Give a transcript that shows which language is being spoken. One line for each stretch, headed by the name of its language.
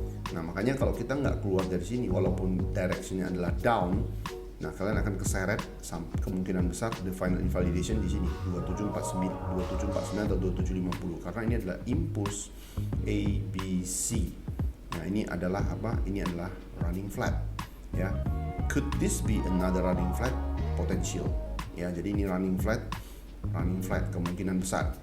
Indonesian: Nah, makanya kalau kita nggak keluar dari sini, walaupun directionnya adalah down, nah kalian akan keseret kemungkinan besar
English: the final invalidation
Indonesian: di sini 2749, 2749 atau 2750, karena ini adalah impulse A, B, C. Nah, ini adalah apa? Ini adalah running flat.
English: Ya, could this be another running flat? Potential.
Indonesian: Ya, jadi ini running flat kemungkinan besar.